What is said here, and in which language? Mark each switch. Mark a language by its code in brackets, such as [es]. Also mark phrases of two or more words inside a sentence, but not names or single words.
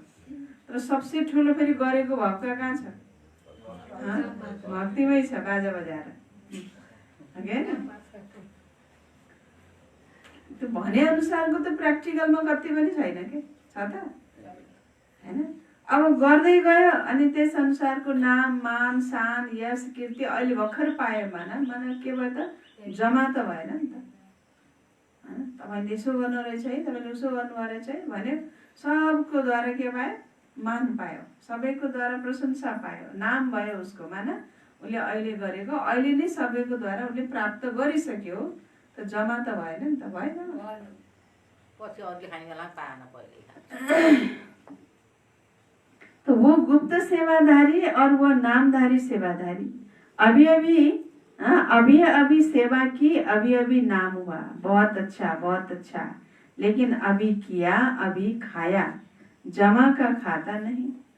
[ne] तर सबसे ठुलो फेरि गरेको भक्का कहाँ छ? भक्तिमै छ, बाजा बजाएर, हैन? त्यो भने अनुसारको त प्र्याक्टिकलमा कति पनि छैन के छ त, हैन? अब गर्दै गयो अनि त्यस अनुसारको नाम मान शान यश कीर्ति अहिले भर्खर पायो माना के भयो त? जमा त भएन नि त। तपाईँले यसो गर्नु रहेछ है, तपाईँले उसो गर्नु रहेछ है भन्यो, सबको द्वारा के पायो? मान पायो, सबैको द्वारा प्रशंसा पायो, नाम भयो उसको। माना उसले अहिले गरेको अहिले नै सबैको द्वारा उसले प्राप्त गरिसक्यो, त जमा त भएन नि त? भएन। [hi] तो वो गुप्त सेवाधारी और वो नामधारी सेवाधारी। अभी अभी सेवा की, अभी अभी नाम हुआ, बहुत अच्छा बहुत अच्छा, लेकिन अभी किया अभी खाया, जमा का खाता नहीं।